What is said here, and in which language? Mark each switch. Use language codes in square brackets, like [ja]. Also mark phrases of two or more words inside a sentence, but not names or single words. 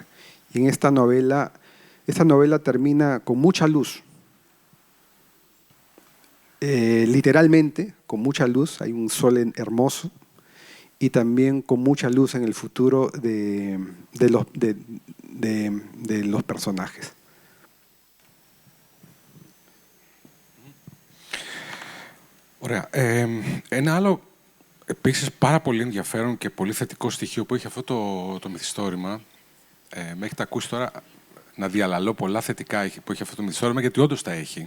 [es] Y en esta novela termina con mucha luz. Literalmente, con mucha luz, hay un sol hermoso y también con mucha luz en el futuro de los personajes. [el] Ωραία. Ένα άλλο επίσης πάρα πολύ ενδιαφέρον και πολύ θετικό στοιχείο που έχει αυτό το μυθιστόρημα, με έχετε ακούσει τώρα να διαλαλώ πολλά θετικά που έχει αυτό το μυθιστόρημα, γιατί όντως τα έχει.